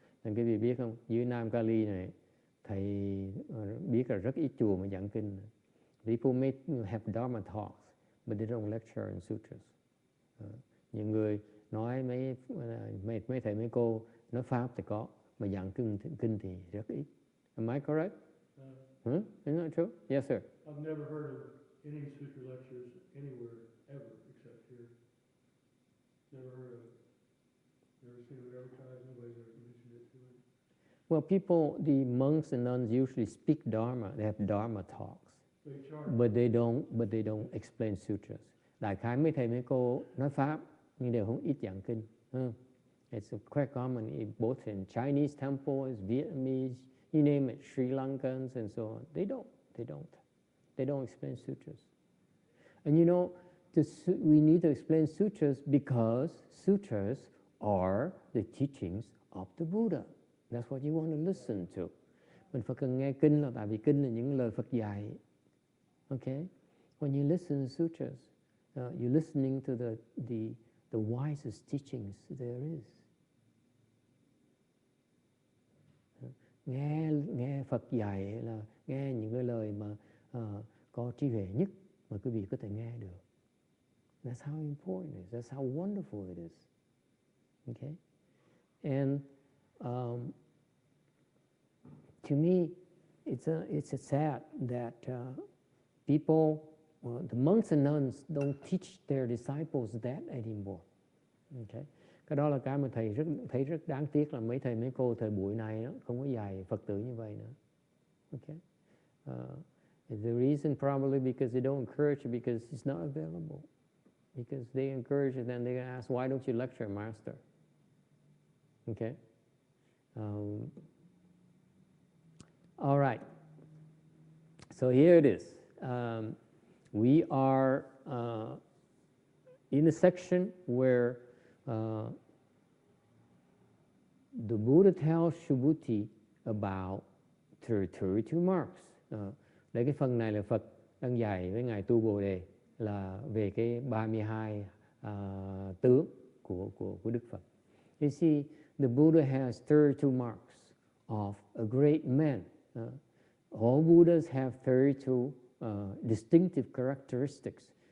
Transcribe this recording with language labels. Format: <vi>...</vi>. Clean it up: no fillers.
<vi>Nên quý vị biết không, dưới Nam Cali này, thầy biết là rất ít chùa mà giảng kinh.</vi> <en>People may have Dharma talks, but they don't lecture in sutras.</en> <vi>Những người nói mấy thầy mấy cô nói pháp thì có, mà giảng kinh thì rất ít.</vi> <en>Am I correct? Isn't that true? Yes, sir. I've never heard of any sutra lectures anywhere ever except here. Never heard of it. Never seen it advertised. Nobody's ever mentioned it to me. Well, the monks and nuns usually speak Dharma. They have Dharma talks, but they don't explain sutras.</en> <vi>Đại khái mấy thầy mấy cô nói pháp nhưng đều không ít giảng kinh.</vi> <en>It's quite common both in Chinese temples, Vietnamese, you name it, Sri Lankans and so on. They don't explain sutras. And you know, we need to explain sutras because sutras are the teachings of the Buddha. That's what you want to listen to.</en> <vi>Mình phải cần nghe kinh là tại vì kinh là những lời Phật dạy.</vi> <en>Okay? When you listen to sutras, you're listening to the wisest teachings there is.</en> <vi>Nghe Phật dạy là nghe những cái lời mà có trí huệ nhất mà quý vị có thể nghe được.</vi> <en>That's how important it is. That's how wonderful it is. Okay? And to me, it's sad that people, the monks and nuns don't teach their disciples that anymore. Okay?</en> <vi>Cái đó là cái mà thầy thấy rất đáng tiếc là mấy thầy mấy cô thời buổi này đó, không có dạy Phật tử như vậy nữa.</vi> <en>Okay? The reason probably because they don't encourage it because it's not available. Because they encourage it, then they're going to ask, why don't you lecture, Master? Okay? All right. So here it is. We are in a section where the Buddha tells Subhuti about 32 marks.</en> <vi>Đây cái phần này là Phật đang dạy với Ngài Tu Bồ Đề là về cái 32 tướng của Đức Phật.</vi> <en>You see, the Buddha has 32 marks of a great man. All Buddhas have 32 distinctive characteristics.</en>